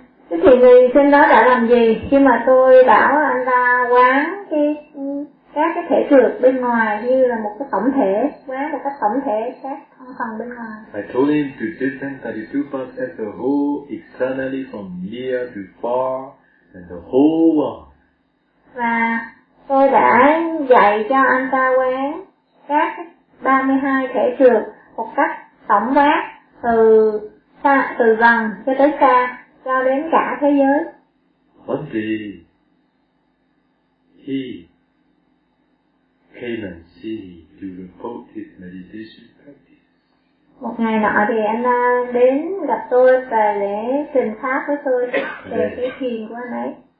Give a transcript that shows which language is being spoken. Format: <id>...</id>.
<vi>Thế thì người trên đó đã làm gì khi mà tôi bảo anh ta quán các cái thể trược bên ngoài như là một cái tổng thể, quán một cách tổng thể các thân phần bên ngoài.</vi> <en>I told him to descend 32 parts as a whole, externally from near to far, and the whole world.</en> <vi>Và tôi đã dạy cho anh ta quán các 32 thể trược một cách tổng quát từ gần cho tới xa. Cho đến cả thế giới.</vi> <en>One day, he came and see me to report his meditation practice.</en> <vi>Một ngày nọ thì anh đến gặp tôi và để trình pháp với tôi về cái thiền của anh ấy.</vi>